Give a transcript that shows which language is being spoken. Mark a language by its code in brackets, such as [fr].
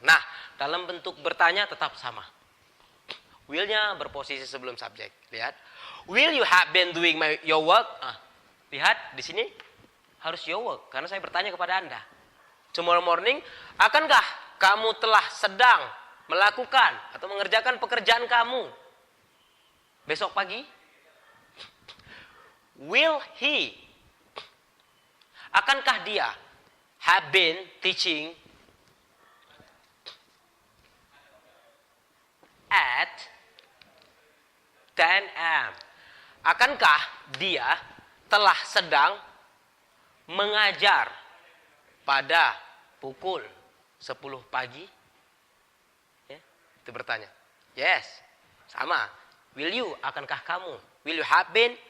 [id] Nah, dalam bentuk bertanya tetap sama. Will-nya berposisi sebelum subjek. Lihat. [en] Will you have been doing your work? [id] Lihat di sini harus [en] your work [id] karena saya bertanya kepada Anda. [en] Tomorrow morning, [id] akankah kamu telah sedang melakukan atau mengerjakan pekerjaan kamu besok pagi? [en] Will he? [id] Akankah dia [en] have been teaching at 10 a.m. [id] Akankah dia telah sedang mengajar pada pukul 10 pagi? Ya, itu bertanya. Yes, sama. [en] Will you? Akankah kamu? Will you have been?